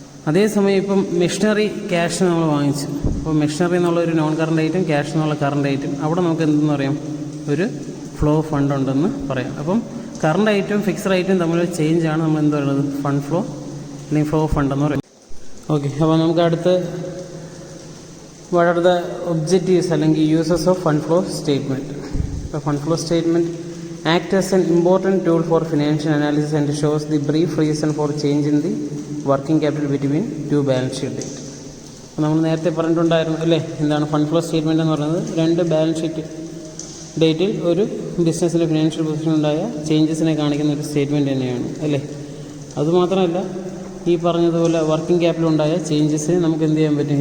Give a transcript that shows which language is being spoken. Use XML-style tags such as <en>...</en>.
<ml>അതേസമയം ഇപ്പം machinery cash നമ്മൾ വാങ്ങിച്ചു. അപ്പോൾ മെഷീനറി എന്നുള്ള ഒരു നോൺ കറണ്ട് ഐറ്റം, ക്യാഷ് എന്നുള്ള കറണ്ട് ഐറ്റം, അവിടെ നമുക്ക് എന്തെന്ന് പറയാം, ഒരു ഫ്ലോ ഓഫ് ഫണ്ട് ഉണ്ടെന്ന് പറയാം. അപ്പം കറണ്ട് ഐറ്റവും ഫിക്സഡ് ഐറ്റവും തമ്മിലുള്ള ചേഞ്ചാണ് നമ്മൾ എന്ത് പറയുന്നത്, ഫണ്ട് ഫ്ലോ അല്ലെങ്കിൽ ഫ്ലോ ഓഫ് ഫണ്ട് എന്ന് പറയും. ഓക്കെ, അപ്പോൾ നമുക്ക് അടുത്ത്</ml> <en>What are the objectives അല്ലെങ്കിൽ uses of fund flow statement. ഇപ്പോൾ fund flow statement act as an important tool for financial analysis and shows the brief reason for change in the working capital between two balance sheet date.</en> <ml>അപ്പോൾ നമ്മൾ നേരത്തെ പറഞ്ഞിട്ടുണ്ടായിരുന്നു അല്ലേ, എന്താണ് fund flow statement എന്ന് പറയുന്നത്? രണ്ട് ബാലൻസ് ഷീറ്റ് ഡേറ്റിൽ ഒരു ബിസിനസ്സിൻ്റെ ഫിനാൻഷ്യൽ പൊസിഷൻ ഉണ്ടായ ചേഞ്ചസിനെ കാണിക്കുന്ന ഒരു സ്റ്റേറ്റ്മെൻറ്റ് തന്നെയാണ് അല്ലേ. അതുമാത്രമല്ല, ഈ പറഞ്ഞതുപോലെ വർക്കിംഗ് ക്യാപിറ്റൽ ഉണ്ടായ ചേഞ്ചസിനെ നമുക്ക് എന്ത് ചെയ്യാൻ പറ്റും?</ml>